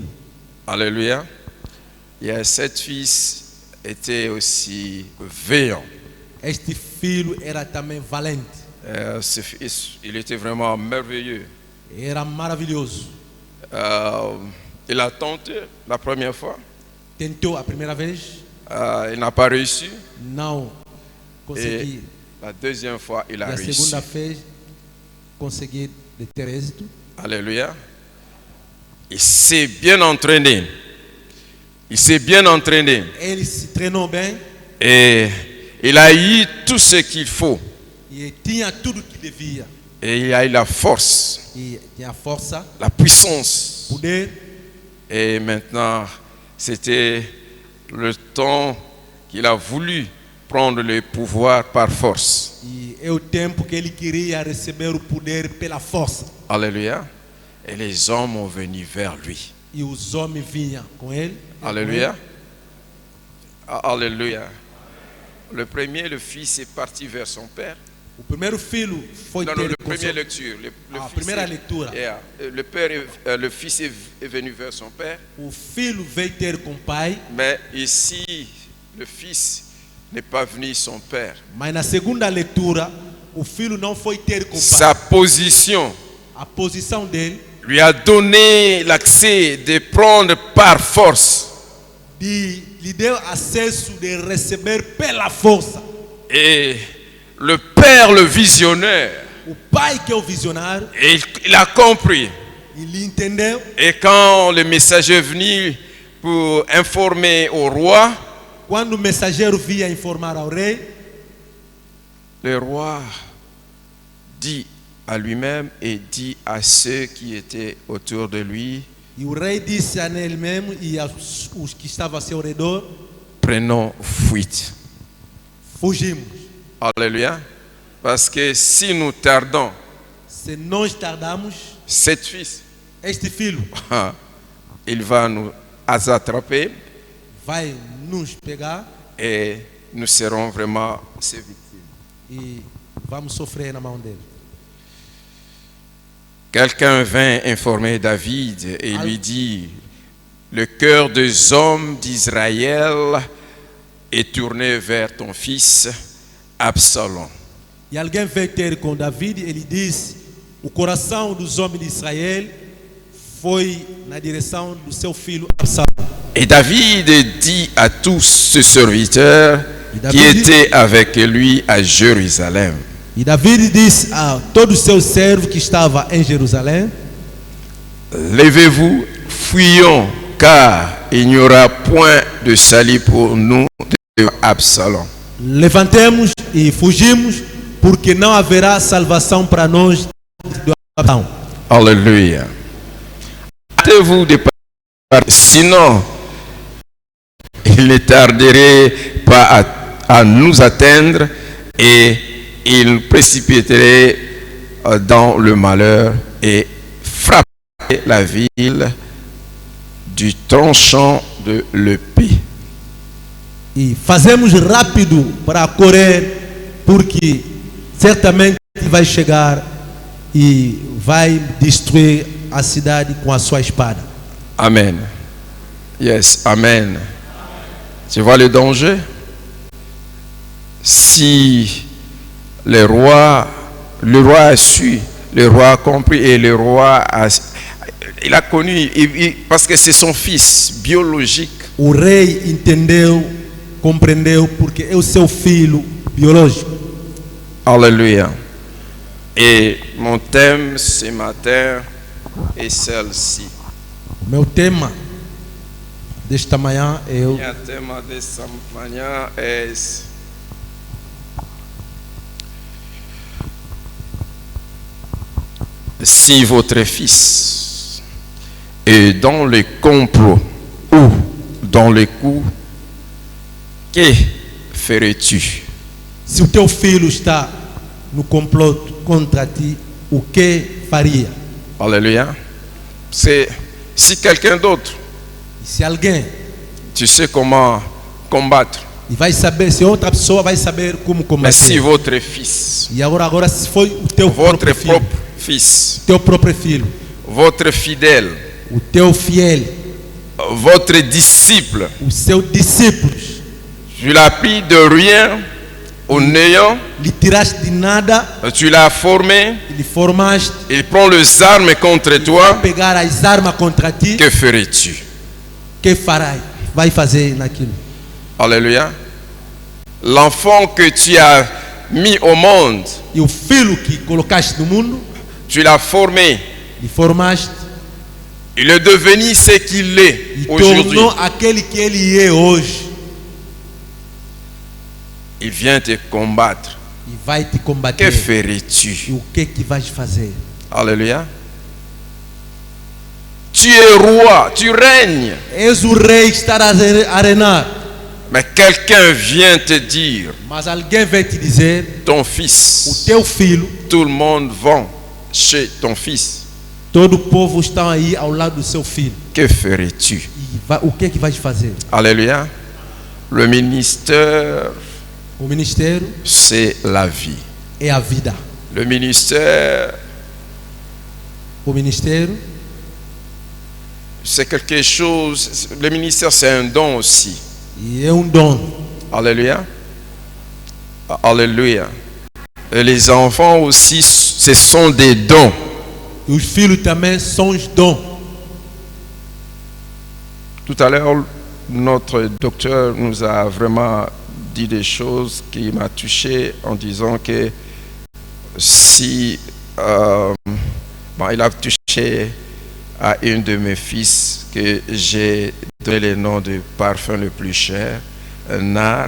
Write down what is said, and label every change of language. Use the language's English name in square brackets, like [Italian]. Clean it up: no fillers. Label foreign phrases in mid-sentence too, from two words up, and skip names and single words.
[French] Alléluia. Et cet fils était aussi vaillant. [Portuguese] Este filho era também valente. [French] Ce fils, il était vraiment merveilleux. [Portuguese] Era maravilhoso. [French] Il a tenté la première fois. [Portuguese] Tentou a primeira vez, [French] Il n'a pas réussi. [Portuguese] não consegui. [French] La deuxième fois, il [Portuguese] E a a [French] réussi. [Portuguese] segunda vez, consegui de ter êxito. [French] Alléluia. Il s'est bien entraîné. Il s'est bien entraîné. [Portuguese] Ele se treinou bem [French] Et il a eu tout ce qu'il faut. [Portuguese] e tinha tudo que devia. [French] Et il a eu la force, [Portuguese] E tinha força, [French] la puissance. [Portuguese] poder. [French] Et maintenant, c'était le temps qu'il a voulu prendre le pouvoir par force. [Portuguese] E é o tempo que ele queria receber o poder pela força. [French] Alléluia. Et les hommes ont venu vers lui. [Portuguese] E os homens vinham com ele. [French] Alléluia. Alléluia. Le premier, le fils est parti vers son père. [Portuguese] O primeiro filho foi [French] Non, [Portuguese] ter [French] non, le [Portuguese] com [French] première [Portuguese] seu... [French] lecture. Le Ah, fils première est- lecture. le père, le fils est venu vers son père. [Portuguese] O filho veio ter com o pai, [French] Mais ici, le fils n'est pas venu son père. [Portuguese] mas na segunda leitura, o filho não foi ter com o pai. [French] Sa position [Portuguese] A posição dele [French] lui a donné l'accès de prendre par force. [Portuguese] lhe deu acesso de receber pela força. [French] Et le père, le visionnaire, [Portuguese] O pai que é o visionário, [French] il a compris. [Portuguese] Ele entendeu. [French] Et quand le messager est venu pour informer au roi, [Portuguese] Quando o mensageiro via informar ao rei, [French] le roi dit à lui-même et dit à ceux qui étaient autour de lui, [Portuguese] e o rei disse a ele mesmo e aos que estavam a seu redor: [French] prenons fuite. [Portuguese] fugimos. [French] Alléluia. Parce que si nous tardons, [Portuguese] Se nós tardarmos, [French] cet fils, [Portuguese] este filho [French] il va nous attraper [Portuguese] vai nos pegar [French] et nous serons vraiment ses victimes. [Portuguese] e vamos sofrer na mão dele. [French] Quelqu'un vint informer David et lui dit, le cœur des hommes d'Israël est tourné vers ton fils Absalom. [Portuguese] E alguém veio ter com David, ele disse: o coração dos homens de Israel foi na direção do seu filho Absalão. [French] Et David dit à tous ses serviteurs David qui étaient avec lui à Jérusalem, [Portuguese] E David disse a todos os seus servos que estavam em Jerusalém: [French] levez-vous, fuyons, car il n'y aura point de salut pour nous de Absalom. [Portuguese] levantemos e fugimos, porque não haverá salvação para nós do Absalão. [French] Alléluia. Hâtez-vous de partir, sinon il ne tarderait pas à nous atteindre et il précipiterait dans le malheur et frapperait la ville du tranchant de l'épée. [Portuguese] E fazemos rápido para correr, porque certamente vai chegar e vai destruir a cidade com a sua espada. [English] Amen. Yes, amen. [French] Tu vois le danger? Si le roi a su, le roi a compris et le roi il a connu, parce que c'est son fils biologique. [Portuguese] O rei entendeu, compreendeu, porque é o seu filho biológico. [French] Alléluia. Et mon thème ce matin est celle-ci. [Portuguese] O meu tema desta manhã é o Meu tema desta manhã é [French] si votre fils est dans le complot ou dans le coup, que ferais-tu? [Portuguese] se o teu filho está no complot contra ti, o que faria? [French] Alléluia. C'est si quelqu'un d'autre, [Portuguese] E se alguém, [French] tu sais comment combattre. [Portuguese] e vai saber, se outra pessoa vai saber como [French] Mais si [Portuguese] combater. [French] votre fils, [Portuguese] E agora se foi o teu [French] votre [Portuguese] próprio filho, [French] propre fils, [Portuguese] teu próprio filho, [French] votre fidèle, [Portuguese] o teu fiel, [French] votre disciple, [Portuguese] os seus discípulos, [French] tu l'as pris de rien au néant, [Portuguese] lhe tiraste de nada, [French] tu l'as formé, [Portuguese] lhe formaste, [French] il prend les armes contre toi, [Portuguese] pegar as armas contra ti, [French] que ferais-tu? [Portuguese] que farás? Vai fazer naquilo. [French] Alléluia. L'enfant que tu as mis au monde, [Portuguese] E o filho que colocaste no mundo, [French] tu l'as formé, [Portuguese] lhe formaste [French] il est devenu ce qu'il est [Portuguese] e [French] aujourd'hui. [Portuguese] tornou aquele que ele é hoje. [French] Il vient te combattre. [Portuguese] E vai te [French] Que [Portuguese] combater. E [French] ferais-tu? [Portuguese] o que vais fazer? [French] Alléluia. Tu es roi, tu règnes. [Portuguese] És o rei que está a reinar. [French] Mais quelqu'un vient te dire, [Portuguese] Mas alguém vai te dizer: [French] ton [Portuguese] o [French] fils, [Portuguese] teu filho, [French] tout le monde va chez ton fils. [Portuguese] todo o povo está aí ao lado do seu filho. [French] Que ferais-tu? [Portuguese] E o que vais fazer? [French] Alléluia. Le ministère, [Portuguese] O ministério [French] c'est la vie. [Portuguese] é a vida. [French] Le ministère, [Portuguese] O ministério [French] c'est quelque chose. Le ministère, c'est un don aussi. [Portuguese] e é dom. [French] Alléluia. Alléluia. Et les enfants aussi, ce sont des dons. [Portuguese] E os filhos também são os dons. [French] Tout à l'heure, notre docteur nous a vraiment dit des choses qui m'ont touché en disant que si il a touché à une de mes fils que j'ai donné le nom de parfum le plus cher, nard.